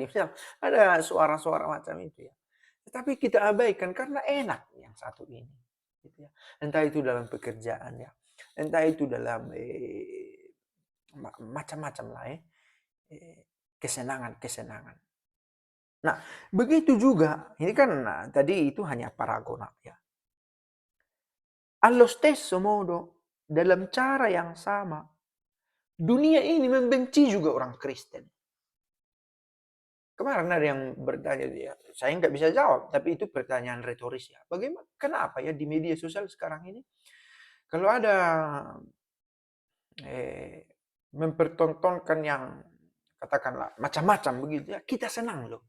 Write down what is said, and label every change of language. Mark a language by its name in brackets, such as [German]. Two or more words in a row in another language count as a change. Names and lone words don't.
[Indonesian] Misal, ada suara-suara macam itu ya. Tetapi kita abaikan karena enak yang satu ini. Gitu ya. Entah itu dalam pekerjaan ya, entah itu dalam macam-macam lah kesenangan-kesenangan. Nah, begitu juga, ini kan tadi itu hanya paragonal ya. [Italian] Allo stesso modo, [Indonesian] dalam cara yang sama, dunia ini membenci juga orang Kristen. Kemarin ada yang bertanya, ya, saya nggak bisa jawab, tapi itu pertanyaan retoris ya. Bagaimana, kenapa ya di media sosial sekarang ini, kalau ada mempertontonkan yang katakanlah macam-macam begitu ya, kita senang loh.